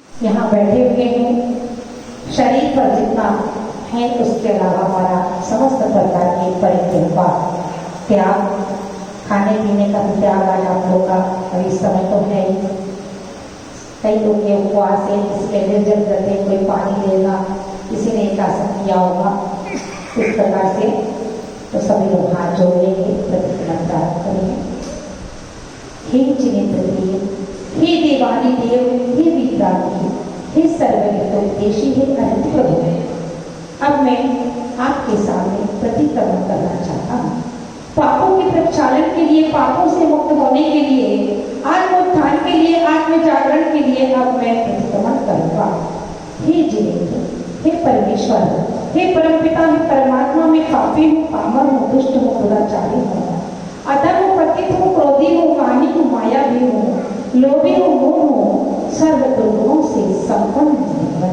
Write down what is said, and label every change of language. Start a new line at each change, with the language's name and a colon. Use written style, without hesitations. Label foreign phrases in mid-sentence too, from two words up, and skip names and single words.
Hindi: यहाँ बैठे हुए हैं, शरीर पर जितना है उसके अलावा हमारा समस्त प्रकार के परित्याग त्याग, खाने पीने का भी त्याग आज आप लोग का अभी समय तो है ही। कई लोग के उपवास है, किसी के निर्जल व्रत है, कोई पानी लेगा, किसी ने एकासन किया होगा। इस प्रकार से तो सभी लोग हाथ जोड़ेंगे, प्रतिक्रिया प्राप्त करेंगे। हे जिनेन्द्र देव, हे देवानी देव, हे विद्रानी, हे सर्वहितोपदेशी, हे अनंत प्रभु, अब मैं आपके सामने प्रतिक्रमण करना चाहता हूँ। पापों के प्रक्षालन के लिए, पापों से मुक्त होने के लिए, आत्मोत्थान के लिए, आत्म जागरण के लिए अब मैं प्रतिक्रमण करूंगा। हे जिनेन्द्र, हे परमेश्वर, हे परमपिता, हे परमात्मा, मैं पापी हूँ, पामर हूँ, दुष्ट हूँ, दुराचारी हूँ, अधर्म पतित हूँ, क्रोधी हूँ, मानी हूँ, माया भी हूँ, लोभी हूँ, मोह हूँ, सर्व दुर्गुणों से संपन्न।